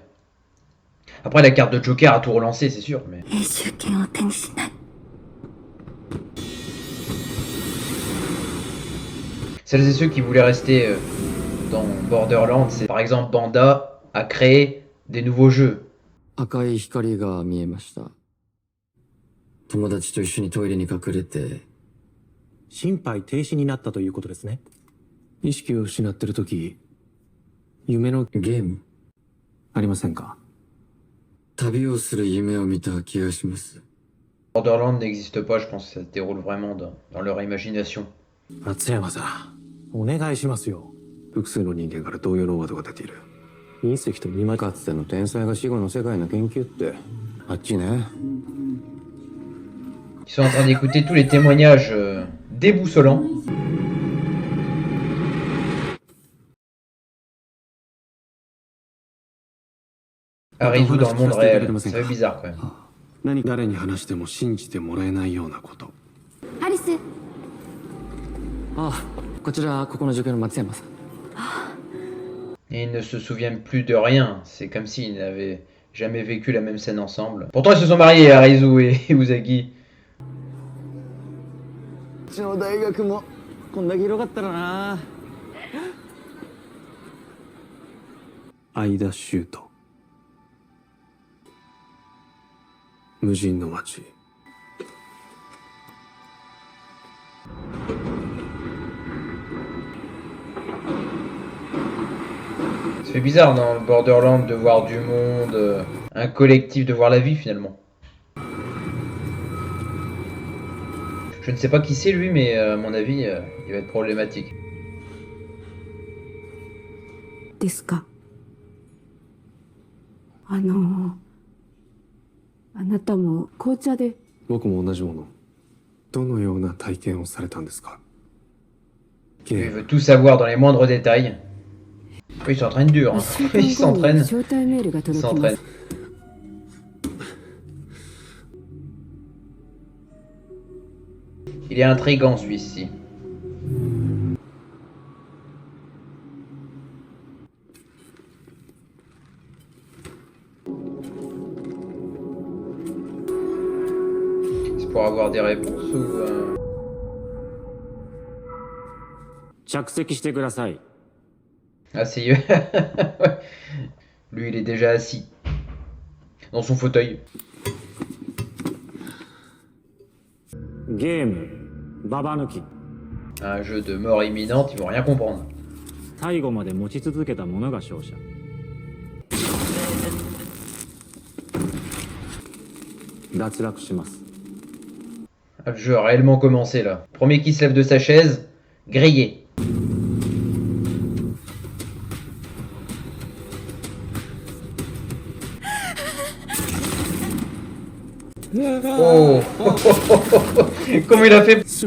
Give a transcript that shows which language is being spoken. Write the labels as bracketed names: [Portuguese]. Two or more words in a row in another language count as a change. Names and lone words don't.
[French] Après, la carte de Joker a tout relancé, c'est sûr, mais... Celles et ceux qui voulaient rester dans Borderlands, c'est par exemple Banda a créé des nouveaux jeux. [Japanese] 赤い光が見えました。友達と一緒にトイレに隠れて、心肺停止になったということですね。意識を失ってる時、夢のゲームありませんか？旅をする夢を見た気がします。 [French] Borderlands n'existe pas, je pense que ça se déroule vraiment dans leur imagination. [Japanese] 松山さん、お願いしますよ。複数の人間から同様のワードが出ている。隕石と見間違かつての天才が死後の世界の研究ってあっちね。 [French] Ils sont en train d'écouter tous les témoignages déboussolants. Arizu dans le monde réel, ça fait bizarre quand même. [Japanese] 誰に話しても信じてもらえないようなこと。アリス。ああ、こちらここの助教の松山さん。 [French] Et ils ne se souviennent plus de rien, c'est comme s'ils n'avaient jamais vécu la même scène ensemble. Pourtant ils se sont mariés, Arizu et Usagi. [Japanese] うちの大学もこんだけ広がったらな。相田修斗。無人の街。 [French] Ça fait bizarre dans Borderlands de voir du monde, un collectif, de voir la vie finalement. Je ne sais pas qui c'est lui, mais à mon avis, il va être problématique. [Japanese] ですか。あなたも紅茶で。僕も同じもの。どのような体験をされたんですか？ [French] Il veut tout savoir dans les moindres détails. Il s'entraîne dur, hein. Il s'entraîne. Il s'entraîne. Il est intriguant celui-ci. C'est pour avoir des réponses ou... [Japanese] 着席してください。 [French] Asseyeux. Lui, il est déjà assis. Dans son fauteuil. [Japanese] ゲーム、ババ抜き。 [French] Un jeu de mort imminente, ils vont rien comprendre. [Japanese] 最後まで持ち続けた者が勝者。脱落します。 [French] Le jeu a réellement commencé là. Premier qui se lève de sa chaise, grillé. Oh Comment il a fait?